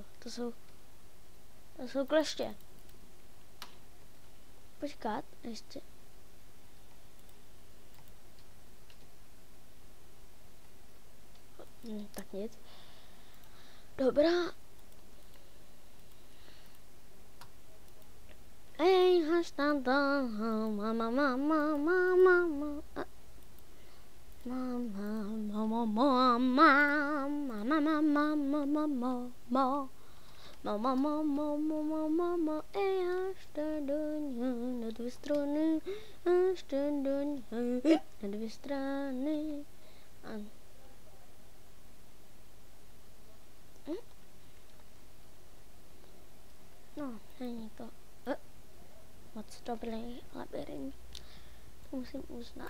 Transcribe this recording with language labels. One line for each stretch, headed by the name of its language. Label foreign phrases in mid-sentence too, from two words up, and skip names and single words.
Czech: To jsou kleště. Počkat, ještě. Tak nic. Dobrá. Ej, haštanda, mama, mama, mama, mama. Mama, ej, až na dvě strany, na dvě strany. No, není to moc dobrý labirint, to musím uznat.